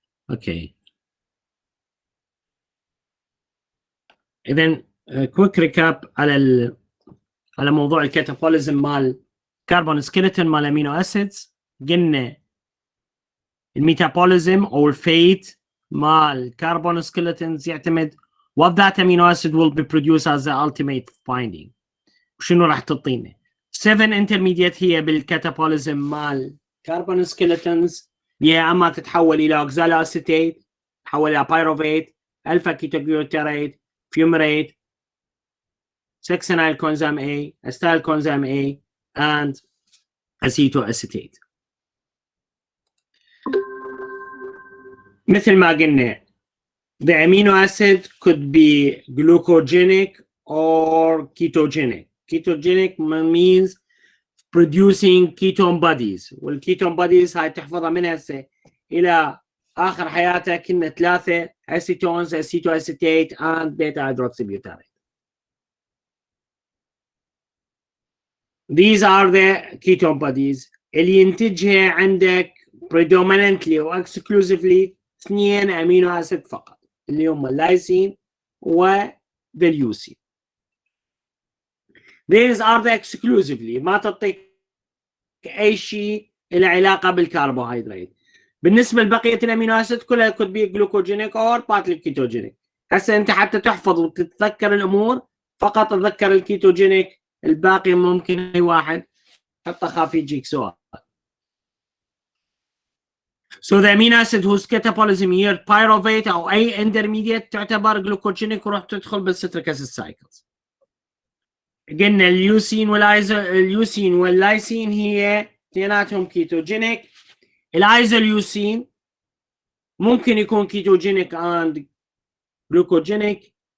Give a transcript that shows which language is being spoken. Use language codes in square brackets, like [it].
[ar] اوكي، اذا كويك ريكاب على موضوع الكاتابوليزم مال كربون سكيلتون مال امينو اسيدز. قلنا الميتابوليزم او الفيت مال كربون سكيلتونز يعتمد [en] what that amino acid will be produced as the ultimate finding. [ar] وشنو راح تعطينا 7 intermediate هي بالكاتابوليزم مال كربون سكيلتونز، هي اما تتحول الى اوكزالو اسيتيت، تتحول الى بايروفيت، الفا كيتوجلوتاريت، [en] fumarate, 6-acyl coenzyme A, acetyl coenzyme A, and acetoacetate. [ar] مثل ما قلنا [en] the amino acid could be glucogenic or ketogenic. Ketogenic means producing ketone bodies، [ar] والكيتون bodies هاي تحفظها من هسه إلى آخر حياتك كنا 3 [en] acetones, acetoacetate and beta hydroxybutyrate. These are the ketone bodies [ar] اللي ينتجها عندك [en] predominantly [ar] و [en] exclusively [ar] 2 امينو اسيد فقط اللي هم اللايسين والليوسين. [en] These are the exclusively، [ar] ما تعطيك اي شيء له علاقه بالكربوهيدرات. بالنسبه لبقيه الامينو اسيد كلها [en] could be glucogenic or partly ketogenic. [ar] هسه انت حتى تحفظ وتتذكر الامور فقط تذكر الكيتوجينيك، الباقي ممكن اي واحد حتى خاف يجيك سؤال. [en] So the amino acid whose catabolism yield pyruvate [ar] او اي [en] intermediate [ar] تعتبر [en] glucogenic [ar] وراح تدخل بالستريك اسيد سايكلز. قلنا اليوسين واللايسين هي اثنيناتهم كيتوجينيك. الايزوليوسين ممكن يكون كيتوجينيك [en] and glucogenic.